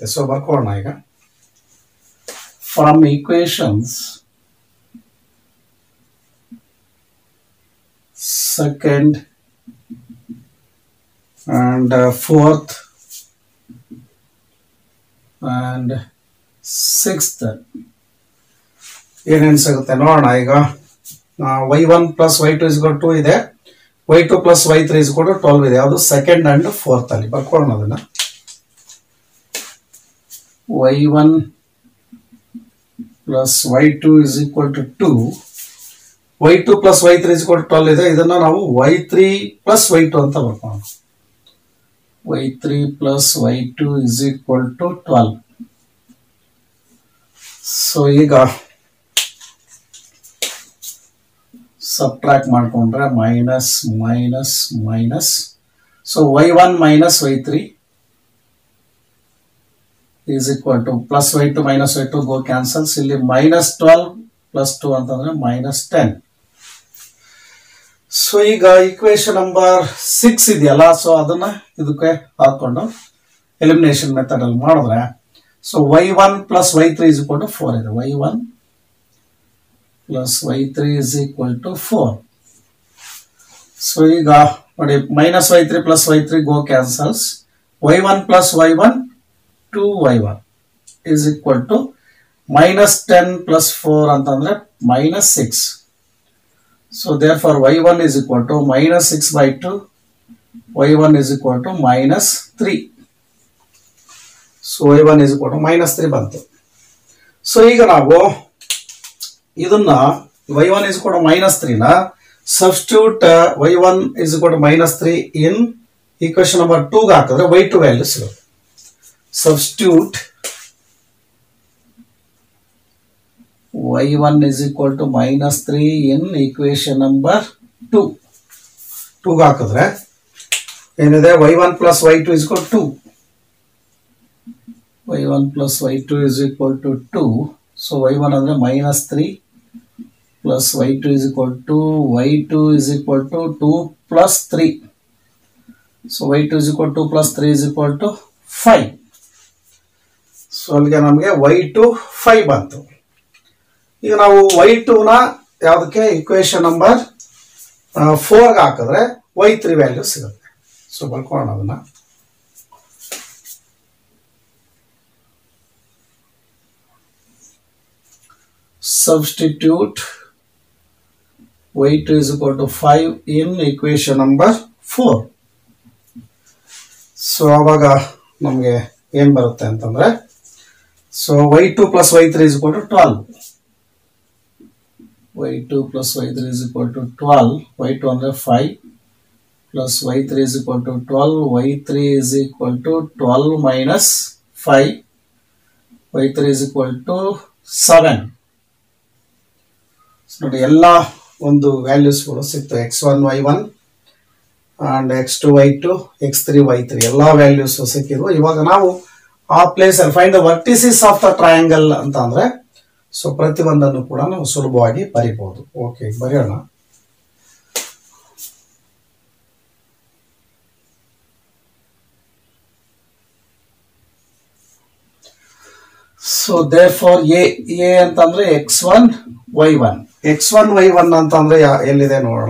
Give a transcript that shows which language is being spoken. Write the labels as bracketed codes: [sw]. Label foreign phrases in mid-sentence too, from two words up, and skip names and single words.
[en] ಸೊ [kn] ಬರ್ಕೋಣ ಈಗ. [en] from equations second and fourth and sixth [kn] ಏನೇನು ಸಿಗುತ್ತೆ ನೋಡೋಣ. [en] ಈಗ y1 plus y2 is equal to 2 ಇದೆ, y2 plus y3 is equal to 12 ಇದೆ. ಅದು second and fourth [kn] ಅಲ್ಲಿ ಬರ್ಕೊಳ್ಳೋಣ. ಅದನ್ನ [en] y1 plus y2 is equal to 2, y2 plus y3 is equal to 12 ಇದೆ. [kn] ಇದನ್ನ ನಾವು [en] y3 plus y2 [kn] ಅಂತ ಬರ್ಕೊಳ್ಳೋಣ. [en] y3 plus y2 is equal to 12. ಸೊ ಈಗ ಸಬ್ಟ್ರಾಕ್ಟ್ ಮಾಡ್ಕೊಂಡ್ರೆ minus minus minus. ಸೊ y1 minus y3 is equal to plus y2 minus y2 go cancels. ಇಲ್ಲಿ minus 12 plus 2 ಅಂತಂದ್ರೆ minus 10. ಸೊ ಈಗ equation number 6 [kn] ಇದೆಯಲ್ಲ, ಸೊ ಅದನ್ನ ಇದಕ್ಕೆ ಹಾಕೊಂಡು [en] elimination method [kn] ಅಲ್ಲಿ ಮಾಡಿದ್ರೆ [en] ಸೊ y1 plus y3 is equal to 4 ಇದೆ. y1 plus y3 is equal to 4. ಸೊ [kn] ಈಗ ನೋಡಿ [en] minus y3 plus y3 go cancels. y1 plus y1 2y1 is equal to minus 10 plus 4 ಅಂತಂದ್ರೆ minus 6. So therefore y1 is equal to minus 6 by 2, y1 is equal to minus 3. So y1 is equal to minus 3 ಬಂತು. ಸೊ [kn] ಈಗ ನಾವು ಇದನ್ನ [en] y1 is equal to minus 3 ನ substitute y1 is equal to minus 3 in equation number 2 [kn] ಗೆ ಹಾಕಿದ್ರೆ [en] y2 ವ್ಯಾಲ್ಯೂ ಸಿಗುತ್ತೆ. Substitute y1 is equal to minus 3 in equation number 2. 2 [kn] ಹಾಕಿದ್ರೆ ಏನಿದೆ [en] y1 plus y2 is equal to 2. y1 plus y2 is equal to 2. So y1 ಅಂದ್ರೆ minus 3 plus y2 is equal to y2 is equal to 2 plus 3. So y2 is equal to 2 plus 3 is equal to 5. [kn] So ಅಲ್ಲಿಗೆ ನಮಗೆ y2 5 ಬಂತು. ಈಗ ನಾವು y2 ನ ಯಾವುದಕ್ಕೆ [en] equation number [kn] 4 ಗೆ ಹಾಕಿದ್ರೆ y3 ವ್ಯಾಲ್ಯೂ ಸಿಗುತ್ತೆ. ಸೊ ಬರ್ಕೊಳ್ಳೋಣ ಅದನ್ನ. [en] Substitute y2 is equal to 5 in equation number 4. So [kn] ಆವಾಗ ನಮಗೆ ಏನು ಬರುತ್ತೆ ಅಂತಂದ್ರೆ [en] so y2 plus y3 is equal to 12. y2 plus y3 is equal to 12. y2 ಅಂದ್ರೆ 5 plus y3 is equal to 12. y3 is equal to 12 minus 5. y3 is equal to 7. [kn] ನೋಡಿ ಎಲ್ಲ ಒಂದು ವ್ಯಾಲ್ಯೂಸ್ಗಳು ಸಿಕ್ತು. [en] x1 y1 and x2 y2 x3 y3 [kn] ಎಲ್ಲ ವ್ಯಾಲ್ಯೂಸ್ ಸಿಕ್ಕಿದ್ವು. ಇವಾಗ ನಾವು ಆ ಪ್ಲೇಸ್ ಅಲ್ಲಿ [en] find the vertices of the triangle [kn] ಅಂತ ಅಂದ್ರೆ ಸೊ ಪ್ರತಿಯೊಂದನ್ನು ಕೂಡ ನಾವು ಸುಲಭವಾಗಿ ಬರೀಬಹುದು. ಓಕೆ, ಬರೆಯೋಣ. [en] so therefore [kn] a ಅಂತಂದ್ರೆ x1 y1 x1 y1 ಅಂತಂದ್ರೆ ಎಲ್ಲಿದೆ ನೋಡೋಣ.